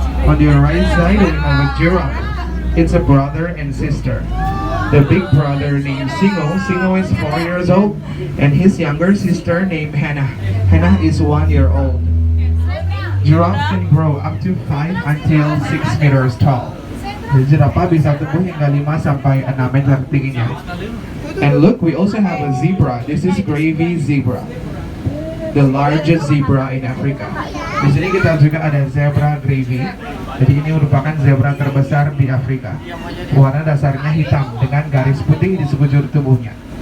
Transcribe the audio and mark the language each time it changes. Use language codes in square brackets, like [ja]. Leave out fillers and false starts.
[en] On your right side, we have a giraffe. It's a brother and sister. The big brother named Singo. Singo is 4 years old, and his younger sister named Hannah. Hannah is 1 year old. Giraffe can grow up to 5 until 6 meters tall. [id] Giraffe bisa tumbuh hingga 5 sampai 6 meter tingginya. [en] And look, we also have a zebra. This is gravy zebra, the largest zebra in Africa. [id] Di sini kita juga ada zebra gravy. Jadi ini merupakan zebra terbesar di Afrika. Warna dasarnya hitam dengan garis putih di sekujur tubuhnya.